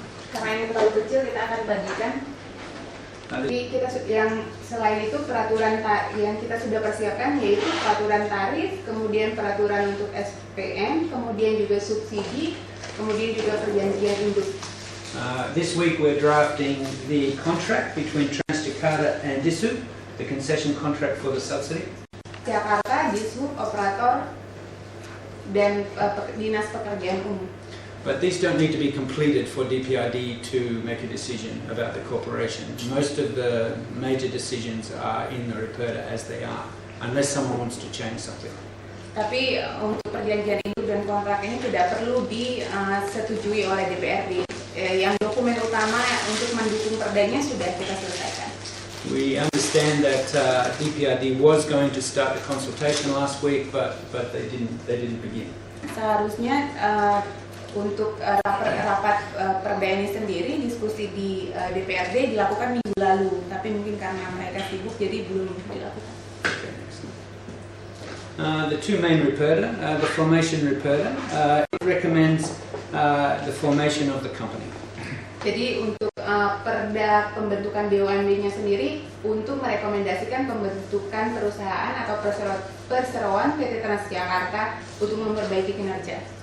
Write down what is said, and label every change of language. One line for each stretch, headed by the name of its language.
Indonesian: Karena ini terlalu kecil, kita akan tadi kan. Nah, Jadi yang selain itu peraturan yang kita sudah persiapkan yaitu peraturan tarif, kemudian peraturan untuk SPM, kemudian juga subsidi, kemudian juga perjanjian induk.
English: This week we're drafting the contract between Transjakarta and Dishub, the concession contract for the subsidy.
Indonesian: Jakarta, Dishub, operator, dan Dinas Pekerjaan Umum.
English: But these don't need to be completed for DPID to make a decision about the corporation. Most of the major decisions are in the Raperda as they are, unless someone wants to change something.
Indonesian: Tapi untuk perjanjian induk dan kontrak ini tidak perlu disetujui oleh DPRD. Yang dokumen utama untuk mendukung perdanya sudah kita selesaikan.
English: We understand that DPID was going to start the consultation last week, but they didn't begin.
Indonesian: Seharusnya untuk rapat perda ini sendiri, diskusi di DPRD dilakukan minggu lalu, tapi mungkin karena mereka sibuk jadi belum dilakukan.
English: Okay, excellent. The two main Raperda, the formation Raperda, it recommends the formation of the company.
Indonesian: Jadi untuk perda pembentukan BUMD-nya sendiri untuk merekomendasikan pembentukan perusahaan atau perseroan PT Transjakarta untuk memperbaiki kinerja.